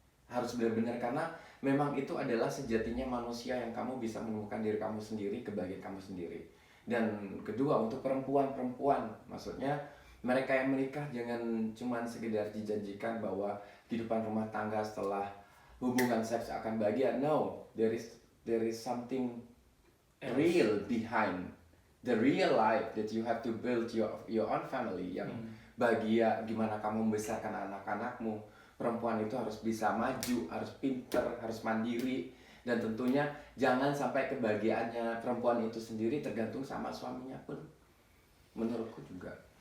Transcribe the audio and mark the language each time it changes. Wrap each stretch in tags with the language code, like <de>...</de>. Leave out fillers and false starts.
<id>Harus benar-benar, karena memang itu adalah sejatinya manusia yang kamu bisa menemukan diri kamu sendiri, kebahagiaan kamu sendiri. Dan kedua, untuk perempuan, maksudnya mereka yang menikah jangan cuma sekedar dijanjikan bahwa kehidupan rumah tangga setelah hubungan seks akan bahagia.</id> <en>No, there is something real behind the real life that you have to build your own family</en> <id>yang bahagia. Gimana kamu membesarkan anak-anakmu. Perempuan itu harus bisa maju, harus pinter, harus mandiri, dan tentunya jangan sampai kebahagiaannya perempuan itu sendiri tergantung sama suaminya pun, menurutku juga.</id>